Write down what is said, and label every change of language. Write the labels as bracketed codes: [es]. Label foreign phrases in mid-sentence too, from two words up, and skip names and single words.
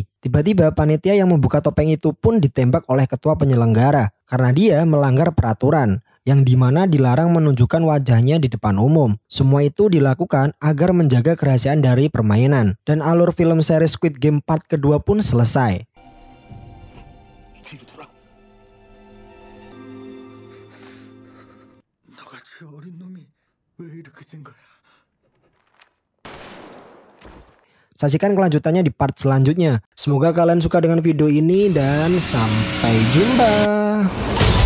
[id] Tiba-tiba panitia yang membuka topeng itu pun ditembak oleh ketua penyelenggara karena dia melanggar peraturan yang dimana dilarang menunjukkan wajahnya di depan umum. Semua itu dilakukan agar menjaga kerahasiaan dari permainan. Dan alur film seri Squid Game part kedua pun selesai. [ko] 뒤로 돌아. 너같이 어린 놈이 왜 이렇게 된 거야? [id] Saksikan kelanjutannya di part selanjutnya. Semoga kalian suka dengan video ini dan sampai jumpa.